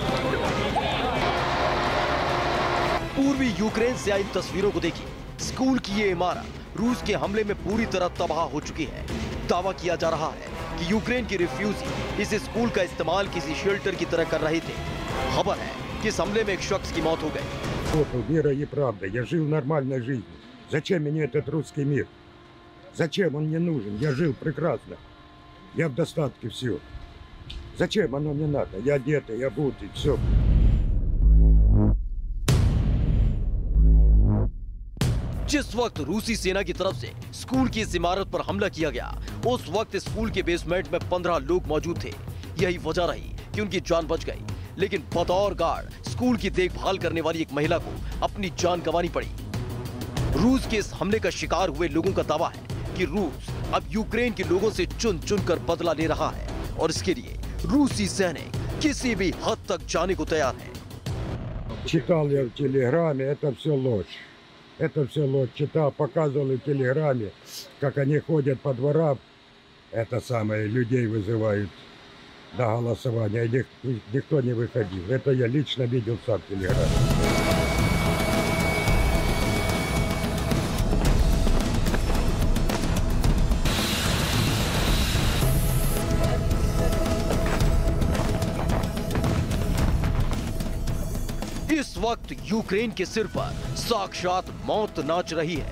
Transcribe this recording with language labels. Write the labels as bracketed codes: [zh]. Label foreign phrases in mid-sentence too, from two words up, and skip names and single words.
[hi] पूर्वी यूक्रेन से आई तस्वीरों को देखिए। स्कूल की ये इमारत रूस के हमले में पूरी तरह तबाह हो चुकी है। दावा किया जा रहा है कि यूक्रेन के रिफ्यूजी इस स्कूल का इस्तेमाल किसी शेल्टर की तरह कर रहे थे। खबर है कि इस हमले में एक शख्स की मौत हो गई। [ru] Вера и правда. Я жил нормальной жизнью. Зачем мне этот русский мир? Зачем он мне нужен? Я жил прекрасно. Я в достатке все. Зачем оно мне надо? Я одетый, я обутый, все. [hi] जिस वक्त रूसी सेना की तरफ से स्कूल की इस इमारत पर हमला किया गया, उस वक्त स्कूल के बेसमेंट में 15 लोग मौजूद थे। यही वजह रही कि उनकी जान बच गई, लेकिन बतौर गार्ड स्कूल की देखभाल करने वाली एक महिला को अपनी जान गंवानी पड़ी। रूस के इस हमले का शिकार हुए लोगों का दावा है कि रूस अब यूक्रेन के लोगों से चुन चुन कर बदला ले रहा है और इसके लिए रूसी सैनिक किसी भी हद तक जाने को तैयार हैं। [ru] Читал я в телеграме, это все ложь. Это все ложь. Читал, показывал в телеграме, как они ходят по дворам. Это самое, людей вызывают на голосование. Никто не выходил. Это я лично видел сам в телеграме. [hi] इस वक्त यूक्रेन के सिर पर साक्षात मौत नाच रही है।